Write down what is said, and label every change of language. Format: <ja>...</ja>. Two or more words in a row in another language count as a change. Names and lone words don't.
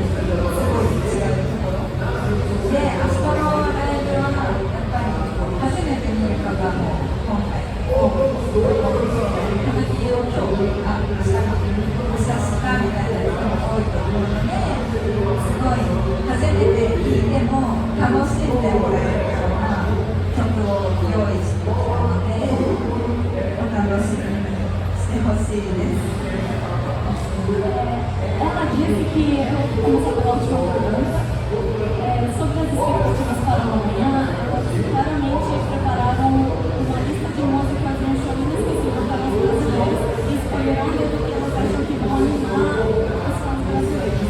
<ja>すごい違うところで、明日のライブはやっぱり初めて見る方も今回多い歌舞伎を今日明日したみたいな人も多いと思うので、すごい初めて聴いても楽しんでもらえるような曲を用意してきたので、お楽しみにしてほしいです。</ja> <pt>Ela disse que começou a falar o show sobre as expectativas para o amanhã. Elas claramente prepararam uma lista de músicas de um show inesquecível para os brasileiros e escolheram aquilo que elas acham que vão animar os fãs brasileiros.</pt>